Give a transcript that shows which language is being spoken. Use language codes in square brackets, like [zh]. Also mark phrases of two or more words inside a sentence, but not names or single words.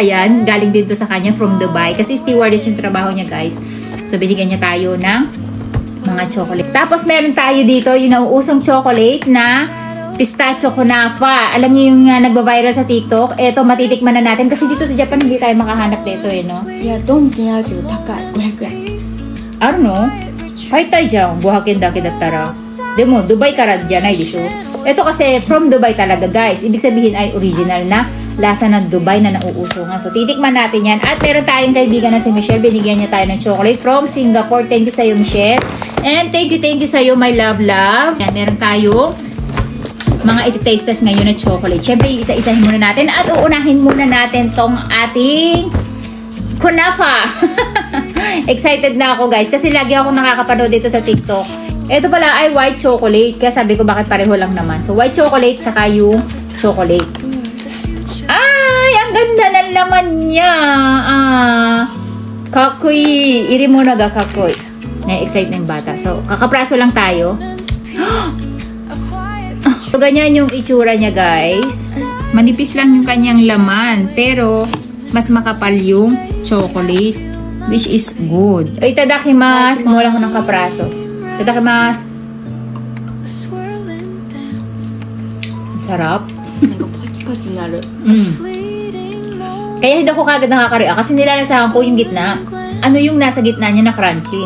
[tl] Ayan, galing din to sa kanya from Dubai. Kasi stewardess yung trabaho niya guys. So binigyan niya tayo ng mga chocolate. Tapos meron tayo dito yung nauusong chocolate na pistachio kunafa. Alam niyo yung nagba-viral sa TikTok. Ito, matitikman na natin. Kasi dito sa Japan, hindi tayo makahanap dito eh, no? [ja] Yeah, Donkinあるけど高い500円。あるの? 買いたいじゃん、500円だけだったら。でも、Dubaiからじゃないでしょ? [tl] Ito kasi, from Dubai talaga, guys. Ibig sabihin ay original na lasa ng Dubai na nauuso nga. So, titikman natin yan. At meron tayong kaibigan na si Michelle. Binigyan niya tayo ng chocolate from Singapore. [en] Thank you [tl] sa'yo, Michelle. [en] And thank you [tl] sa'yo, [en] my love. [tl] Yan, meron tayo mga iti-taste test ngayon na chocolate. Siyempre, isa-isahin muna natin at uunahin muna natin tong ating kunafa. Excited na ako guys kasi lagi ako nakakapanood dito sa TikTok. Ito pala ay [en] white chocolate. [tl] Kaya sabi ko bakit pareho lang naman. So, [en] white chocolate [tl] tsaka yung chocolate. Ay, ang ganda ng laman niya. Kakui. Iri mo na ga kakui. Na-excite na yung bata. So, kakapraso lang tayo. So, ganyan yung itsura niya, guys. Manipis lang yung kanyang laman. Pero, mas makapal yung chocolate. [en] Which is good. [ja] Itadakimasu. [tl] Kumuha ko ng kapraso. Itadakimasu. Sarap. Kaya hindi ako kagad nakakaria. Kasi nilalasahan ko yung gitna. Ano yung nasa gitna niya na crunchy.